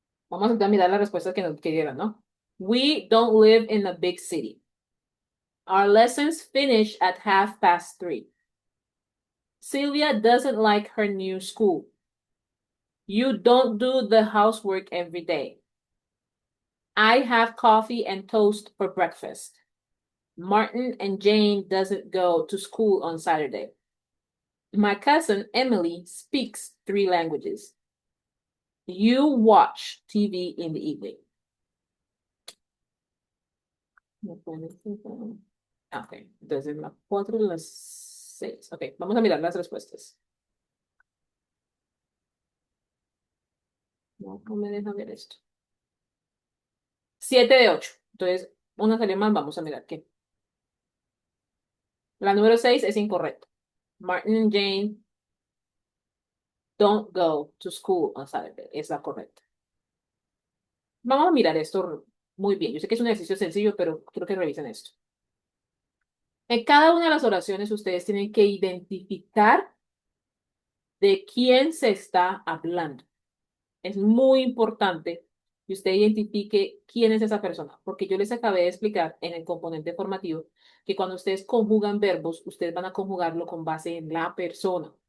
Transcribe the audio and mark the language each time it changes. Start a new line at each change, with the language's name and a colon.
Spanish: Vamos a mirar las respuestas que dieron, ¿no?
English: We don't live in a big city. Our lessons finish at 3:30. Sylvia doesn't like her new school. You don't do the housework every day. I have coffee and toast for breakfast. Martin and Jane doesn't go to school on Saturday. My cousin Emily speaks 3 languages. You watch TV in the evening.
Spanish: Ok, entonces las 4 y las 6. Ok, vamos a mirar las respuestas. No me deja ver esto. 7 de 8. Entonces, una salió más, vamos a mirar qué. La número 6 es incorrecta.
English: Martin and Jane don't go to school on Saturday.
Spanish: Es la correcta. Vamos a mirar esto muy bien. Yo sé que es un ejercicio sencillo, pero quiero que revisen esto. En cada una de las oraciones ustedes tienen que identificar de quién se está hablando. Es muy importante que usted identifique quién es esa persona, porque yo les acabé de explicar en el componente formativo que cuando ustedes conjugan verbos, ustedes van a conjugarlo con base en la persona.